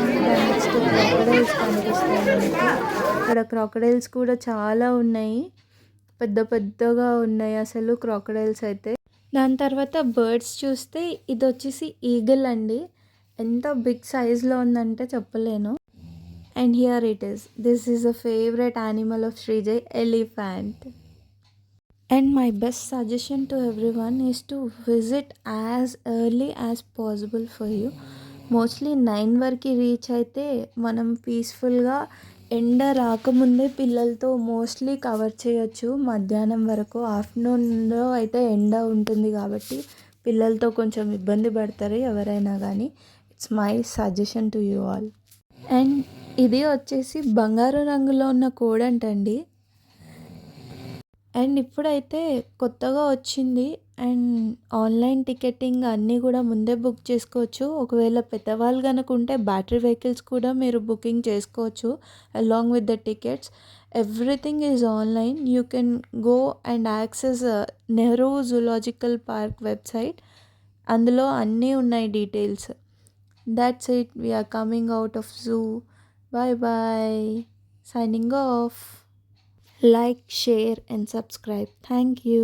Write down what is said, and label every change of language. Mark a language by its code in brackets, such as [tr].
[te] దాని next crocodiles కనిపిస్తాయి మనకి. ఇక్కడ క్రాకడైల్స్ కూడా చాలా ఉన్నాయి, పెద్ద పెద్దగా ఉన్నాయి అసలు క్రాకడైల్స్ అయితే. దాని తర్వాత బర్డ్స్ చూస్తే ఇది వచ్చేసి ఈగల్ అండి. ఎంత బిగ్ సైజ్లో ఉందంటే చెప్పలేను. [en] And here it is. This is a favourite animal of Srijay, elephant. And my best suggestion to everyone is to visit as early as possible for you. [te] Mostly 9 వరకు రీచ్ అయితే మనం పీస్ఫుల్గా ఎండ రాకముందే పిల్లలతో మోస్ట్లీ కవర్ చేయొచ్చు మధ్యాహ్నం వరకు. ఆఫ్టర్నూన్లో అయితే ఎండ ఉంటుంది కాబట్టి పిల్లలతో కొంచెం ఇబ్బంది పడతారు ఎవరైనా కానీ. [en] It's my suggestion to you all. And [te] ఇది వచ్చేసి బంగారు రంగులో ఉన్న కోడంటండి. అండ్ ఇప్పుడైతే కొత్తగా వచ్చింది. అండ్ ఆన్లైన్ టికెటింగ్ అన్నీ కూడా ముందే బుక్ చేసుకోవచ్చు. ఒకవేళ పెద్దవాళ్ళు కనుక ఉంటే బ్యాటరీ వెహికల్స్ కూడా మీరు బుకింగ్ చేసుకోవచ్చు [en] Along with the tickets. Everything is online. You can go and access Nehru zoological park website. [te] అందులో అన్నీ ఉన్నాయి details. [en] That's it. We are coming out of zoo. Bye bye. Signing off. Like, share, and subscribe. Thank you.